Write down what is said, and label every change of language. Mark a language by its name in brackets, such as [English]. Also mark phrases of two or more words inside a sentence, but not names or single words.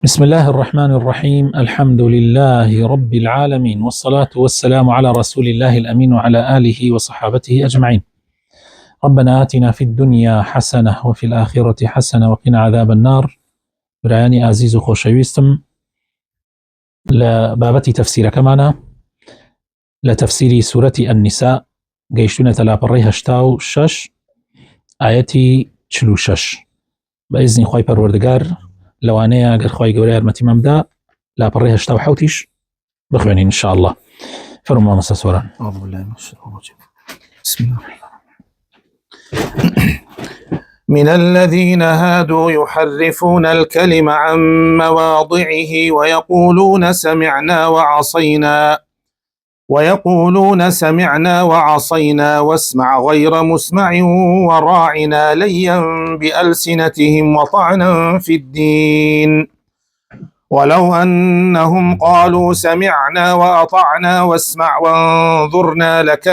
[Arabic] بسم الله الرحمن الرحيم. الحمد لله رب العالمين، والصلاة والسلام على رسول الله الأمين وعلى آله وصحابته أجمعين. ربنا آتنا في الدنيا حسنة وفي الآخرة حسنة وقنا عذاب النار. [Central Kurdish] برایانی عزیز و خۆشەویستم، لە بابەتی تەفسیرەکەمانە لە تەفسیری سوورەتی النساء گەیشتونەتە لاپەڕەی 86 ئایەتی 46 بە ئیزنی خوای پەروەردگار. لەوانەیە گەر خوای گەورە یارمەتیمان بدا لاپەڕەی 87 بخوێنین [Arabic] ان شاء الله. [Central Kurdish] فەرمووە مەستە سۆران. [Arabic] بسم الله. من الذين هادوا يحرفون الكلم عن مواضعه ويقولون سمعنا وعصينا واسمع غير مسمع وراعنا ليا بألسنتهم وطعنا في الدين ولو أنهم قالوا سمعنا وأطعنا واسمع وانظرنا